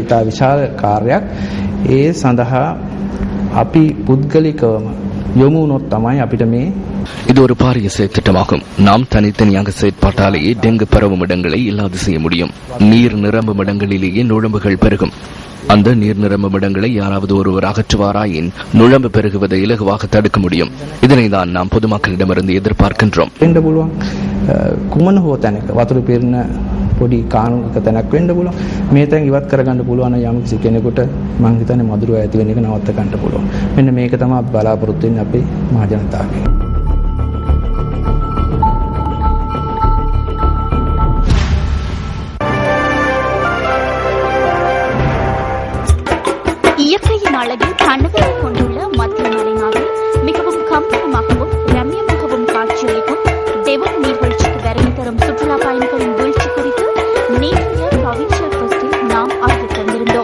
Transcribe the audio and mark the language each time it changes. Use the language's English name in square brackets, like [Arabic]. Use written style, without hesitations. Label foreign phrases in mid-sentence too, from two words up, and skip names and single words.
[Tamil] இது ஒரு பாரிய செயற்திட்டமாகும். நாம் தனித்தனியாக செயற்பாட்டாலேயே டெங்கு பரவும் இடங்களை இல்லாது செய்ய முடியும். நீர் நிரம்பும் இடங்களிலேயே நுழம்புகள் பெருகும். அந்த நீர் நிரம்பும் இடங்களை யாராவது ஒருவர் அகற்றுவாராயின் நுழம்பு பெருகுவதை இலகுவாக தடுக்க முடியும். இதனை தான் நாம் பொதுமக்களிடமிருந்து எதிர்பார்க்கின்றோம். [Sinhala] කුමන හෝ තැනක වතුර පිරෙන පොඩි කානුවක තැනක් වෙන්න පුළුවන්. මේ තැන් ඉවත් කරගන්න පුළුවන් නම් යම්කිසි කෙනෙකුට මම හිතන්නේ මధుරව ඇති වෙන එක නවත්ත ගන්න පුළුවන්. මෙන්න මේක තමයි බලාපොරොත්තු වෙන්නේ අපේ මහ ජනතාවගෙන්. [Tamil] இயற்கையின் அழகில் கண்ணகளை கொண்டுள்ள மத்திய மலைநாடு மிகவும் கம்பீரமாகவும் ரம்யமாகவும் காட்சியளிக்கும் டெவன் நீர்வீழ்ச்சிக்கு வருகை தரும் சுற்றுலா பயணிகளின் வீழ்ச்சி குறித்து நேற்றைய ப்ரொவின்சியல் ஃபெஸ்டில் நாம் ஆய்வு தந்திருந்தோம்.